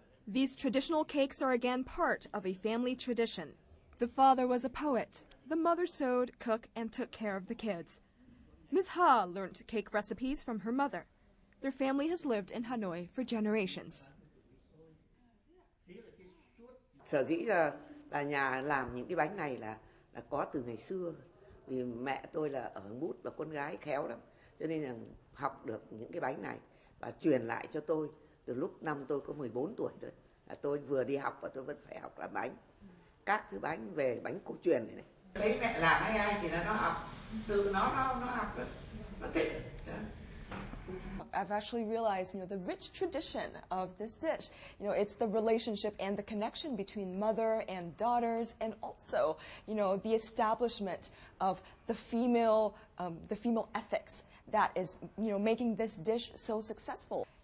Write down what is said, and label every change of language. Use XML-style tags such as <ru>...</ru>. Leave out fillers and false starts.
<en>These traditional cakes are again part of a family tradition. The father was a poet. The mother sewed, cooked, and took care of the kids. Ms. Ha learned cake recipes from her mother. Their family has lived in Hanoi for generations.</en> <vi>Sở dĩ là nhà làm những cái bánh này là có từ ngày xưa. Vì mẹ tôi là ở Bút và con gái khéo lắm. Cho nên là học được những cái bánh này và truyền lại cho tôi từ lúc năm tôi có 14 tuổi rồi. Là tôi vừa đi học và tôi vẫn phải học làm bánh. Các thứ bánh về bánh cổ truyền này. Thấy mẹ làm hay ai thì là nó học. Từ nó học rồi. Nó thích.</vi> <en>I've actually realized, the rich tradition of this dish. It's the relationship and the connection between mother and daughters, and also, the establishment of the female ethics that is, making this dish so successful.</en>